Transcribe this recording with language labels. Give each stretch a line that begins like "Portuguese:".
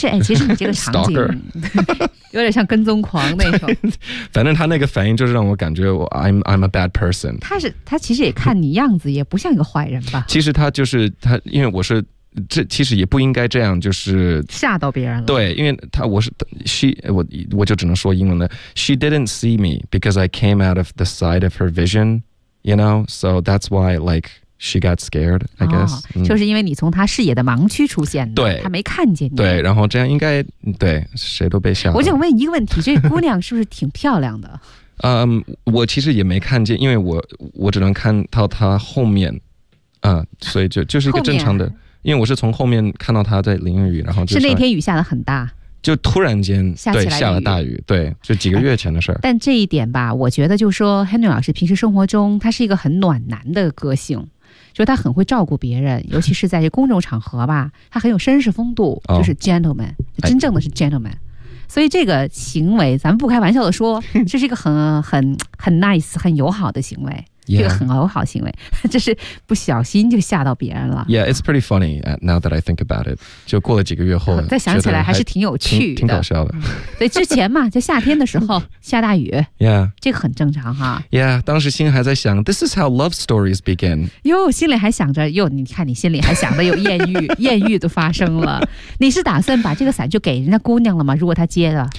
Chinese: 其实你这个场景有点像跟踪狂那种。反正他那个反应就是让我感觉我
English: I'm a bad person。
Chinese: 他其实也看你样子也不像一个坏人吧。其实他就是他，因为我是这其实也不应该这样，就是吓到别人了。对，因为他我是 我就只能说英文了。
English: She didn't see me because I came out of the side of her vision, you know, so that's why likeShe got scared, I guess.、
Chinese: 哦、就是因为你从他视野的盲区出现的，对，他没看见你。对，然后这样应该，对，谁都被吓了。我想问一个问题，这姑娘是不是挺漂亮的？我其实也没看见，因为我只能看到她后面，所以就是一个正常的，因为我是从后面看到她在淋雨，然后就是那天雨下得很大。就突然间对下了大雨，对，就几个月前的事儿。但这一点吧，我觉得就是说 Henry 老师平时生活中他是一个很暖男的个性，就他很会照顾别人，尤其是在这公众场合吧，他很有绅士风度，就是 gentleman、哦、真正的是 gentleman、哎、所以这个行为咱们不开玩笑的说，这是一个很 nice 很友好的行为。
English: Yeah.
Chinese: 这个很友好行为，这是不小心就吓到别人了。
English: Yeah, it's pretty funny now that I think about it.
Chinese: 就过了几个月后，再想起来还是挺有趣的，挺搞笑的。所以之前嘛，就夏天的时候下大雨
English: ，Yeah，
Chinese: 这个很正常哈。
English: Yeah，
Chinese: 当时心还在想
English: ，This is how love stories begin。
Chinese: 哟，心里还想着哟，你看你心里还想着有艳遇，艳遇都发生了。你是打算把这个伞就给人家姑娘了吗？如果她接了，